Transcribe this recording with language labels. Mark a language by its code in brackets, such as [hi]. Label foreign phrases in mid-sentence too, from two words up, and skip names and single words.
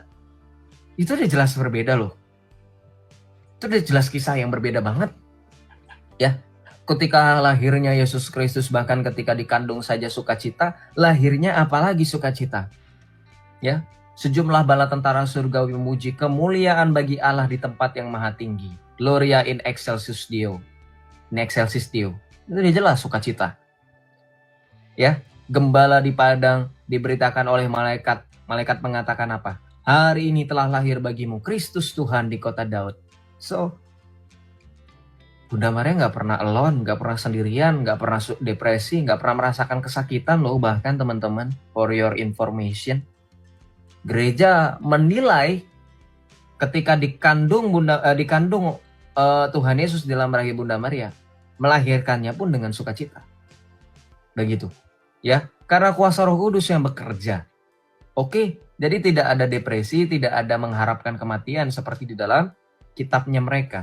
[id] Itu udah jelas berbeda loh. Itu udah jelas kisah yang berbeda banget. Ya, ketika lahirnya Yesus Kristus, bahkan ketika dikandung saja sukacita, lahirnya apalagi sukacita. Ya, sejumlah bala tentara surgawi memuji kemuliaan bagi Allah di tempat yang maha tinggi. [la] Gloria in excelsis Deo. In excelsis Deo. [id] Itu udah jelas sukacita. Ya, gembala di padang diberitakan oleh malaikat. Malaikat mengatakan apa? Hari ini telah lahir bagimu Kristus Tuhan di kota Daud. So, Bunda Maria nggak pernah alone, nggak pernah sendirian, nggak pernah depresi, nggak pernah merasakan kesakitan loh. Bahkan teman-teman, [en] for your information, [id] gereja menilai ketika dikandung Tuhan Yesus di dalam rahim Bunda Maria, melahirkannya pun dengan sukacita. Begitu, ya, karena kuasa Roh Kudus yang bekerja. Oke, jadi tidak ada depresi, tidak ada mengharapkan kematian seperti di dalam kitabnya mereka.